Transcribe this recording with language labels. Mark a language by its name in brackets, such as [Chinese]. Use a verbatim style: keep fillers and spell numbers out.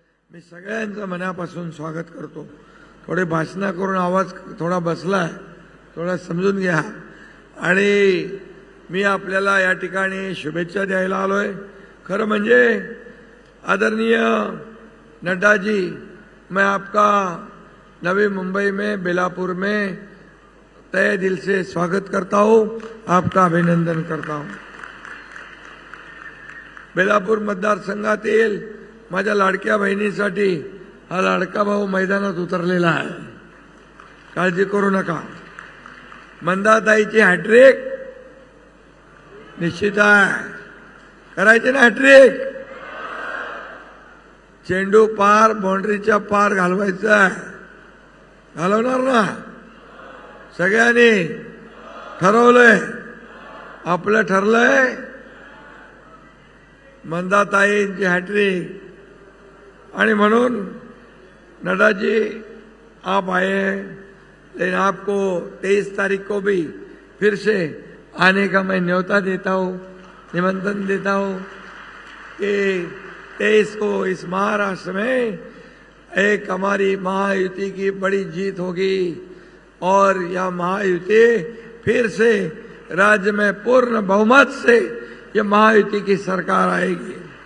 [Marathi] मी सगळ्यांचं मनापासून स्वागत करतो. थोडे भाषणं करून आवाज थोडा बसला आहे, थोडा समजून घ्या. आणि मी आपल्याला या ठिकाणी शुभेच्छा द्यायला आलो आहे. खरं म्हणजे [Hindi] आदरणीय नड्डाजी, मैं आपका नवी मुंबई में बेलापुर में तय दिल से स्वागत करता हूँ, आपका अभिनंदन करता हूँ. [Marathi] बेलापूर मतदारसंघातील माझ्या लाडक्या बहिणीसाठी हा लाडका भाऊ मैदानात उतरलेला आहे. काळजी करू नका, मंदाताईची हॅट्रिक निश्चित आहे. करायची ना हॅट्रिक, चेंडू पार बाउंड्रीच्या पार घालवायचा आहे. घालवणार ना? सगळ्यांनी ठरवलंय, आपलं ठरलंय. मंदाताईंची हॅट्रिक. आणि म्हणून [Hindi] नड्डाजी आप आए हैं, लेकिन आपको तेईस तारीख को भी फिर से आने का मैं न्योता देता हूँ, निमंत्रण देता हूँ कि तेईस को इस महाराष्ट्र में एक हमारी महायुति की बड़ी जीत होगी और यह महायुति फिर से राज्य में पूर्ण बहुमत से यह महायुति की सरकार आएगी.